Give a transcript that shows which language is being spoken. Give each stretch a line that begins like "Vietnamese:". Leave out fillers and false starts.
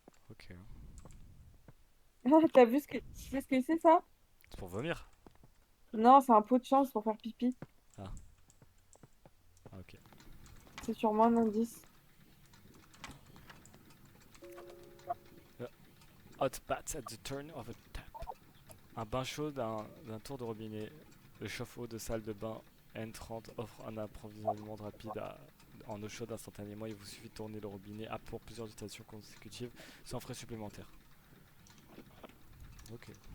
French: Ok. T'as vu tu sais ce que c'est ça? C'est pour vomir? Non, c'est un pot de chance pour faire pipi. Ah, ok. C'est sûrement un indice.
English: Hot baths at the turn of a tap.
French: Un bain chaud d'un tour de robinet. Le chauffe-eau de salle de bain N30 offre un approvisionnement rapide en eau chaude instantanément. Il vous suffit de tourner le robinet à pour plusieurs stations consécutives sans frais supplémentaires. Ok.